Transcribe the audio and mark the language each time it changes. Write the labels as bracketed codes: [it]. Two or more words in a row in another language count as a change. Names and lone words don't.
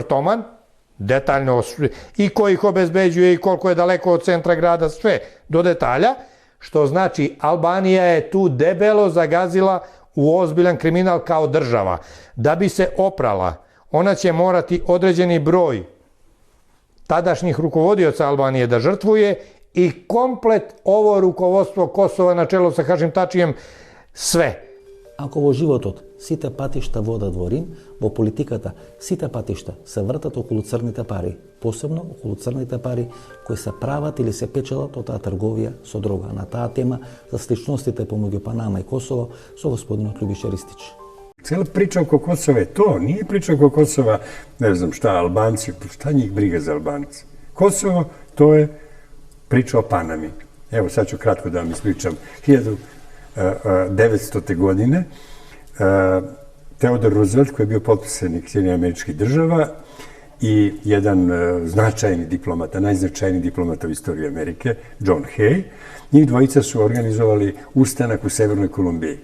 [sr] Toman, detaljno i ko ih obezbeđuje i koliko je daleko od centra grada, sve do detalja, što znači Albanija je tu debelo zagazila u ozbiljan kriminal kao država. Da bi se oprala, ona će morati određeni broj tadašnjih rukovodioca Albanije da žrtvuje i komplet ovo rukovodstvo Kosova na čelu sa Hašim Tačijem, sve. [mk] Ако во животот сите патишта водат во Рим, во политиката сите патишта се вртат околу црните пари, посебно околу црните пари кои се прават или се печелат од таа трговија со дрога. На таа тема за сличностите помеѓу Панама и Косово со господинот Љубиша Ристич. [sr] Цела priča oko Kosova je to, nije priča oko Kosova, ne znam šta, Albanci, šta njih briga za Albance. Kosovo, to je priča o Panami. Evo, sad ću kratko da vam ispričam. 1900. godine Theodore Roosevelt, koji je bio potpredsjednik Sjedinjenih Američkih Država i jedan značajni diplomata, najznačajniji diplomata u istoriji Amerike, John Hay, njih dvojica su organizovali ustanak u Severnoj Kolumbiji.